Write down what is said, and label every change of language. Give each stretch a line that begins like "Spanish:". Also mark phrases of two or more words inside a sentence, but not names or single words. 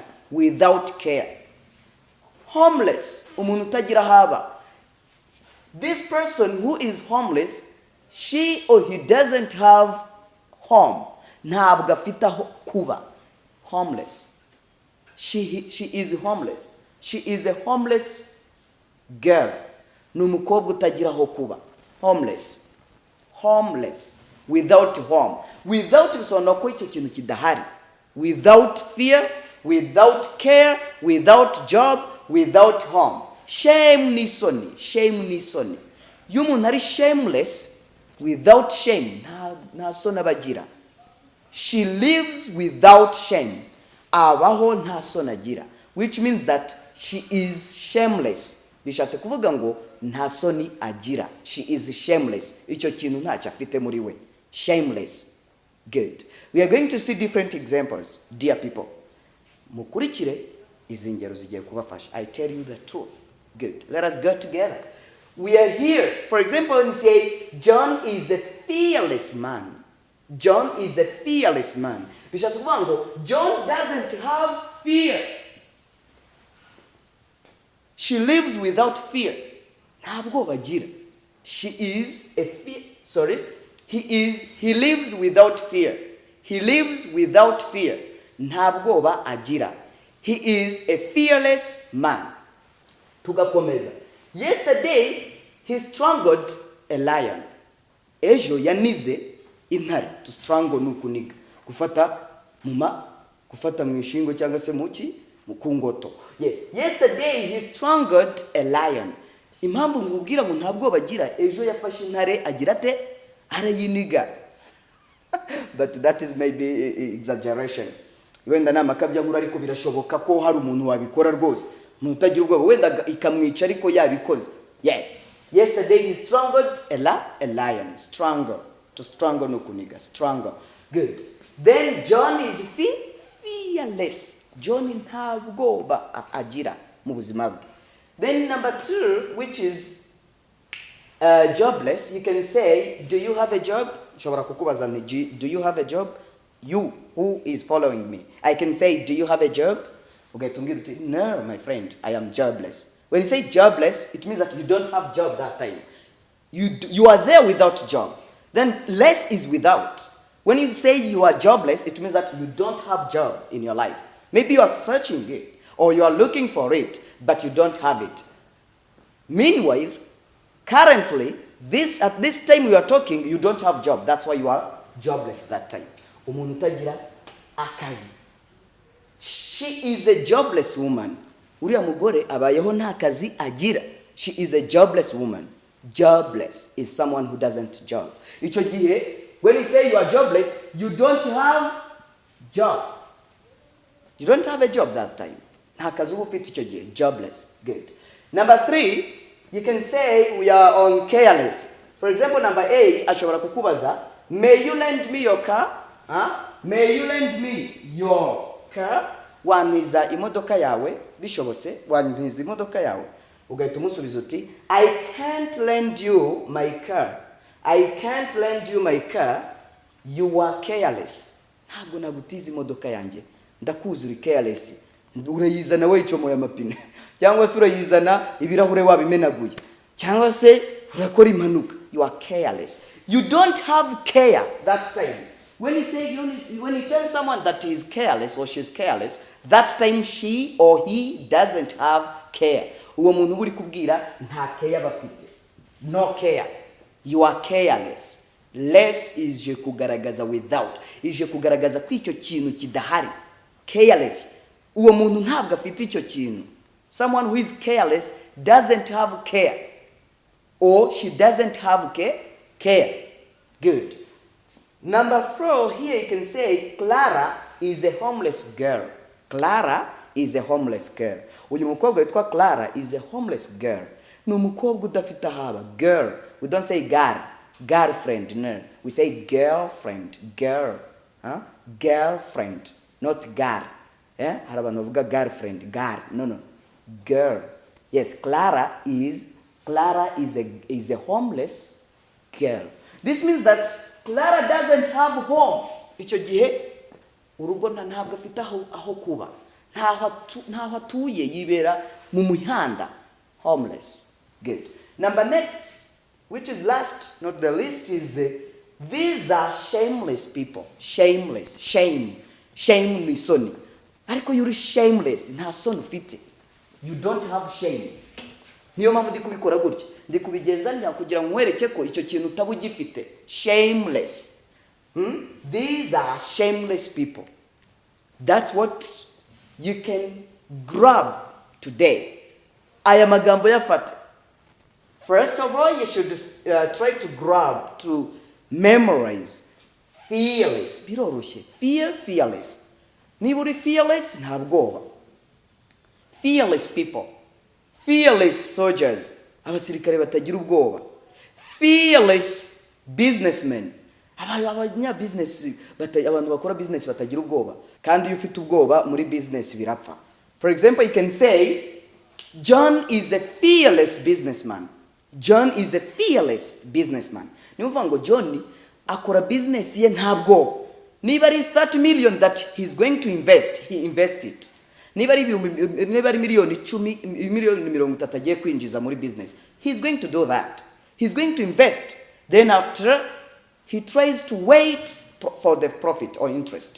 English: Without care. Homeless.
Kinyarwanda: Umuntu utagira haba.
English: This person who is homeless, she or he doesn't have home.
Kinyarwanda: Ntabwo afite aho kuba.
English: Homeless. She is homeless. She is a homeless girl.
Kinyarwanda: Ni umukobwa utagira aho kuba.
English: Homeless. Homeless. Without home.
Kinyarwanda: Without bisobanura ko icyo kintu kidahari.
English: Without fear, without care, without job, without home.
Kinyarwanda: Shame ni soni. Shame ni soni. Iyo umuntu ari shameless,
English: without shame,
Kinyarwanda: nta soni abagira.
English: She lives without shame.
Kinyarwanda: Abaho nta soni agira.
English: Which means that she is shameless.
Kinyarwanda: Bishatse kuvuga ngo nta soni agira.
English: She is shameless.
Kinyarwanda: Icyo kintu ntacyo afite muri we.
English: Shameless. Good. We are going to see different examples, dear people.
Kinyarwanda: Mukurikire izi ngero zigiye kubafasha.
English: I tell you the truth. Good. Let us go together. We are here. For example, when you say, John is a fearless man. John is a fearless man.
Kinyarwanda: Bishatse kuvuga ngo John
English: doesn't have fear. She lives without fear.
Kinyarwanda: Ntabwo bagira.
English: He lives without fear. He lives without fear.
Kinyarwanda: Ntabwo ba agira.
English: He is a fearless man. Tugakomeza. Yesterday he strangled a lion.
Kinyarwanda: Ejo yanize intare.
English: To strangle
Kinyarwanda: nukuniga. Kufata mu ishingo cyangwa se muki mukungoto.
English: Yes. Yesterday he strangled a lion.
Kinyarwanda: Impamvu nkubwira ngo ntabwo bagira, ejo yafashe intare agira ate arayiniga.
English: But that is maybe exaggeration.
Kinyarwanda: Wenda namakabya nkuru ariko birashoboka ko hari umuntu wabikora rwose. Umuntu utagira ubwoba wenda ikamwica ariko yabikoze.
English: Yes. Yesterday he strangled a lion. Strangle. To strangle
Kinyarwanda: no kuniga.
English: Strangle. Good. Then John is fearless.
Kinyarwanda: John ntabwo agira mu buzima bwe.
English: Then number 2, which is jobless, you can say, do you have a job?
Kinyarwanda: Shobora kukubaza nti,
English: do you have a job? You who is following me. I can say, do you have a job?
Kinyarwanda: Ugahita uti, no,
English: my friend, I am jobless. When you say jobless, it means that you don't have job that time. You are there without job. Then less is without. When you say you are jobless, it means that you don't have job in your life. Maybe you are searching it, or you are looking for it, but you don't have it. Meanwhile, currently, at this time we are talking, you don't have job. That's why you are jobless that time.
Kinyarwanda: Umuntu utagira akazi.
English: She is a jobless woman.
Kinyarwanda: Uriya mugore abayeho nta kazi agira.
English: She is a jobless woman. Jobless is someone who doesn't job.
Kinyarwanda: Icyo gihe,
English: when you say you are jobless, you don't have job. You don't have a job that time.
Kinyarwanda: Nta kazi uba ufite icyo gihe.
English: Jobless. Good. Number 3, you can say we are on careless. For example, number A,
Kinyarwanda: ashobora kukubaza,
English: may you lend me your car? May you lend me your car?
Kinyarwanda: Waniza imodoka yawe, bishobotse, waniza imodoka yawe. Ugahita umusubiza uti,
English: I can't lend you my car. I can't lend you my car. You are careless.
Kinyarwanda: Ntabwo nagutiza imodoka yanjye. Ndakuzi uri careless. Urayizana wicomoye amapine. Cyangwa se urayizana ibirahure wabimenaguye. Cyangwa se urakora impanuka.
English: You are careless. You don't have care that time. When you tell someone that he is careless or she is careless, that time she or he doesn't have care.
Kinyarwanda: uwo muntu uri kubwira nta care bafite.
English: No care. You are careless.
Kinyarwanda: Less ije kugaragaza without. Ije kugaragaza ko icyo kintu kidahari.
English: Careless.
Kinyarwanda: Uwo muntu ntabwo afite icyo kintu.
English: Someone who is careless doesn't have care. Or she doesn't have care. Good. Number 4, here you can say Clara is a homeless girl. Clara is a homeless girl.
Kinyarwanda: Uyu mukobwa witwa
English: Clara is a homeless girl.
Kinyarwanda: Ni umukobwa udafite ahaba.
English: Girl. We don't say girlfriend. No. We say girlfriend. Girl. Huh? Girlfriend. Not girl. Yeah?
Kinyarwanda: Hari abantu bavuga girlfriend. Girl. No. Girl.
English: Yes, Clara is a homeless girl. This means that Clara doesn't have home.
Kinyarwanda: Icyo gihe urugo ntabwo afite aho kuba. Ntaho atuye, yibera mu muhanda.
English: Homeless. Good. Number next, which is last, not the least, is these are shameless people. Shameless. Shame
Kinyarwanda: ni soni. Ariko yuri shameless, nta soni ufite.
English: You don't have shame.
Kinyarwanda: Niyo mpamvu ndi kubikora gutya. Ndi kubigenza njya kugira ngo nkwereke ko icyo kintu utabugifite.
English: Shameless. These are shameless people. That's what you can grab today.
Kinyarwanda: Aya magambo yafate.
English: First of all, you should try to grab, to memorize. Fearless.
Kinyarwanda: Biroroshye. Fearless. Niba uri fearless, nta bwoba.
English: Fearless people. Fearless soldiers.
Kinyarwanda: Abasirikare batagira ubwoba.
English: Fearless businessmen.
Kinyarwanda: Abantu bakora business batagira ubwoba. Kandi iyo ufite ubwoba muri business birapfa.
English: For example, you can say John is a fearless businessman. John is a fearless businessman.
Kinyarwanda: Niyo ngo John akora business ye nta bwoba. Niba ari
English: 30 million that he's going to invest, he invests it.
Kinyarwanda: Niba ari miliyoni 10, miliyoni 30 agiye kwinjiza muri business,
English: he's going to do that. He's going to invest. Then after, he tries to wait for the profit or interest.